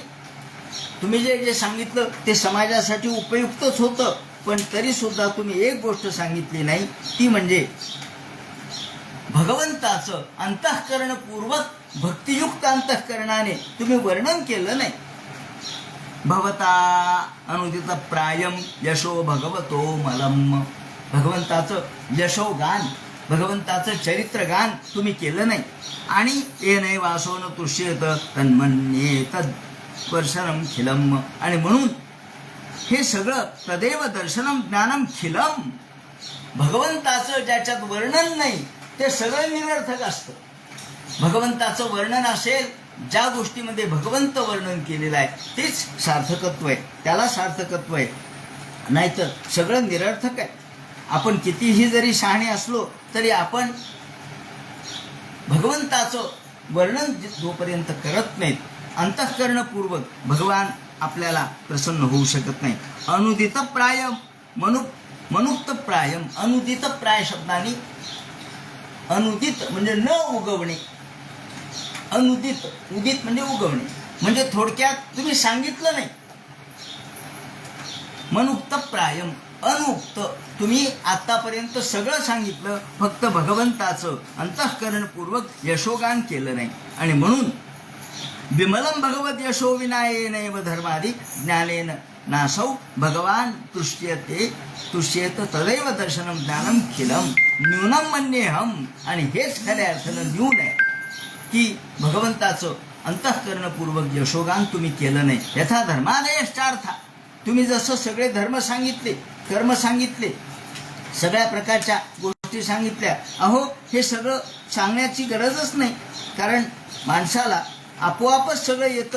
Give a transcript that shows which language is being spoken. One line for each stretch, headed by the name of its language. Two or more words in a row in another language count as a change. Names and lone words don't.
Marathi: तुम्ही जे जे सांगितलं ते समाजासाठी उपयुक्तच होतं, पण तरी सुद्धा तुम्ही एक गोष्ट सांगितली नाही, ती म्हणजे भगवंताचं अंतःकरणपूर्वक भक्तियुक्त अंतःकरणाने तुम्ही वर्णन केलं नाही.
Sanskrit: भवता अनुदित प्रायम यशो भगवतो मलम.
Marathi: भगवंताचं यशोगान, भगवंताचं चरित्रगान तुम्ही केलं नाही.
Sanskrit: आणि येणे वासो न तुष्येत तन्मन्ये तद दर्शनम खिलम.
Marathi: आणि म्हणून हे सगळं
Sanskrit: तदेव दर्शनम ज्ञानम खिलम.
Marathi: भगवंताचं ज्याच्यात वर्णन नाही ते सगळं निरर्थक असतं. भगवंताचं वर्णन असेल, ज्या गोष्टीमध्ये भगवंत वर्णन केलेलं आहे तेच सार्थकत्व आहे, त्याला सार्थकत्व आहे. नाहीतर सगळं निरर्थक आहे. आपण कितीही जरी शहाणे असलो तरी आपण भगवंताचं वर्णन जोपर्यंत करत नाहीत अंतःकरणपूर्वक भगवान आपल्याला प्रसन्न होऊ शकत नाही.
Sanskrit: अनुदित प्रायम मनुक्त प्रायम. अनुदित प्राय
Marathi: शब्दाने अनुदित म्हणजे न उगवणे, अनुदित उदित म्हणजे उगवणे, म्हणजे थोडक्यात तुम्ही सांगितलं नाही.
Sanskrit: मनुक्त प्रायम अनुक्त,
Marathi: तुम्ही आतापर्यंत सगळं सांगितलं, फक्त भगवंताचं अंतःकरणपूर्वक यशोगान केलं नाही. आणि म्हणून
Sanskrit: विमलम भगवत यशो विनायेनैव धर्मादि ज्ञानेन नासौ भगवान तुष्येत तदैव दर्शनम ज्ञानम खिलम न्यूनम मन्येहम.
Marathi: आणि हेच खऱ्या अर्थानं न्यून आहे की भगवंताचं अंतःकरणपूर्वक यशोगान तुम्ही केलं नाही.
Sanskrit: यथा धर्मादयश्चार्था,
Marathi: तुम्ही जसं सगळे धर्म सांगितले, कर्म सांगितले, सगळ्या प्रकारच्या गोष्टी सांगितल्या, अहो हे सगळं सांगण्याची गरजच नाही, कारण माणसाला आपोआपच सगळं येतं.